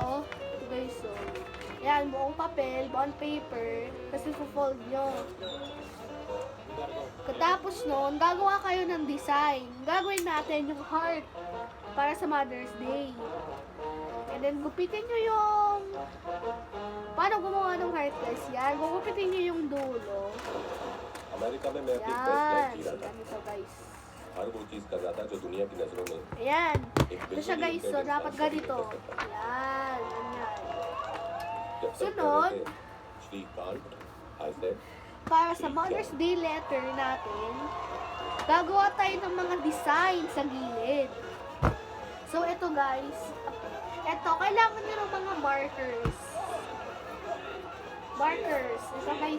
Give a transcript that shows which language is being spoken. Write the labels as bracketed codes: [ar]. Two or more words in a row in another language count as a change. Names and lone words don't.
[en] So guys, [tl] so, yan, buong papel, bond paper, kasi fold nyo. Katapos nun, gagawa kayo ng design. Gagawin natin yung heart para sa Mother's Day. [en] And then, [tl] gupitin nyo yung... Paano gumawa ng heart, guys? Yan. Gugupitin nyo yung dulo. [hi] अमेरिका में मैं अपनी [tl] Yan. [en] first life [hi] जी रहा था [tl] Ganito, guys. [hi] हर वो चीज कर रहा था जो दुनिया की नजरों में [tl] Ayan. [hi] एक [tl] Ito siya, guys. So, dapat ganito. Yan. Ganyan. [hi] जब सब [tl] Sunod. [hi] कह रहे थे श्रीकांत [en] I said [tl] Para sa Mother's Day letter natin, gagawa tayo ng mga design sa gilid. So, ito, guys. Ito, kailangan nyo ng mga markers. Markers. Ito, guys.